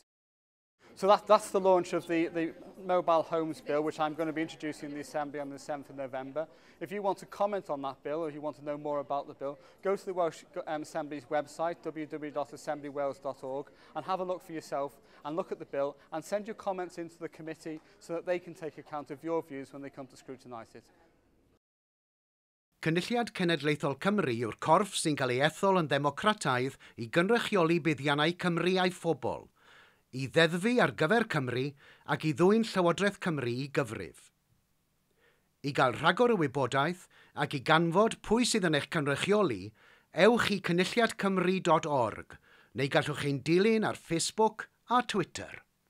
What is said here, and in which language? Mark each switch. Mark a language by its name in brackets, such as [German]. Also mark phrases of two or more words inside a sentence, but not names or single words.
[English] So that's the launch of the Mobile Homes Bill, which I'm going to be introducing in the Assembly on the 7th of November. If you want to comment on that bill, or if you want to know more about the bill, go to the Welsh Assembly's website, www.assembleywales.org, and have a look for yourself, and look at the bill, and send your comments into the committee so that they can take account of your views when they come to scrutinise it. [Welsh] Cynulliad Cenedlaethol Cymru yw'r corff sy'n cael ei ethol yn ddemocrataidd i gynrychioli buddiannau Cymru a'i phobl, i ddeddfu ar gyfer Cymru ac i ddwyn Llywodraeth Cymru i gyfrif. I gael rhagor o wybodaeth ac i ganfod pwy sydd yn eich cynrychioli, ewch i cynulliadcymru.org neu gallwch chi'n dilyn ar Facebook a Twitter.